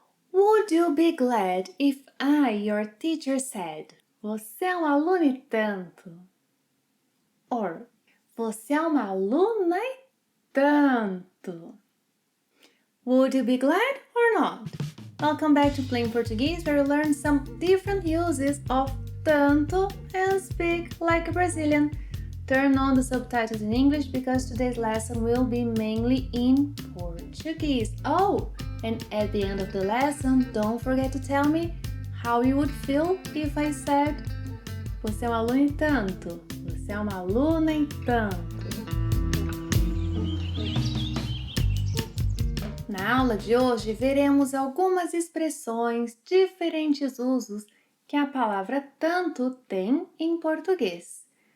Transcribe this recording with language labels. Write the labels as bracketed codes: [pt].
[en] Would you be glad if I, your teacher, said [pt] você é um aluno e tanto? Or você é uma aluna e tanto? [en] Would you be glad or not? Welcome back to Plain Portuguese, where we learn some different uses of tanto and speak like a Brazilian. Turn on the subtitles in English because today's lesson will be mainly in Portuguese. Oh, and at the end of the lesson, don't forget to tell me how you would feel if I said [pt] você é um aluno em tanto, [en] você é uma aluna em tanto. [pt] Na aula de hoje, veremos algumas expressões, diferentes usos que a palavra tanto tem em português.